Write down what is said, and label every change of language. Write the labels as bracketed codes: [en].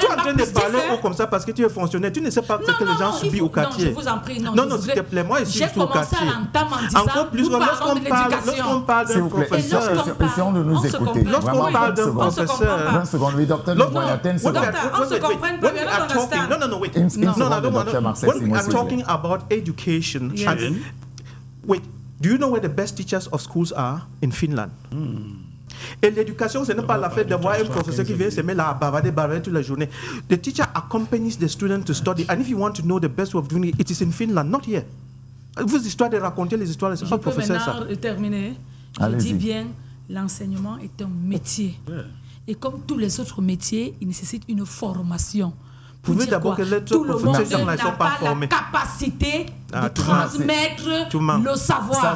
[fr] tu es en train de parler comme ça parce que tu es fonctionnaire. Tu ne sais pas ce que les gens subissent au quartier. Non, je vous en prie. Non, s'il te plaît, moi, ici, je suis au quartier. J'ai commencé à l'entame en disant, encore plus, lorsqu'on parle d'un professeur. Essayons de nous écouter. Lorsqu'on parle d'un professeur. 20 secondes, oui, docteur Boyaten, on se comprend pas. [en] No, wait. No, I don't want to. When we are talking about education, wait, do you know where the best teachers of schools are? In Finland. [fr] Et l'éducation, ce n'est pas la fête d'avoir un professeur qui vient se mettre là à bavarder toute la journée. [en] The teacher accompanies the student to study. And if you want to know the best way of doing it, it is in Finland, not here. [fr] Vos histoires de raconter les histoires, c'est pas le professeur ça. Je peux maintenant terminer. Je dis bien, l'enseignement est un métier. Et comme tous les autres métiers, il nécessite une formation. Vous pouvez d'abord que les autres professeurs ne sont pas formés. La capacité de transmettre le savoir.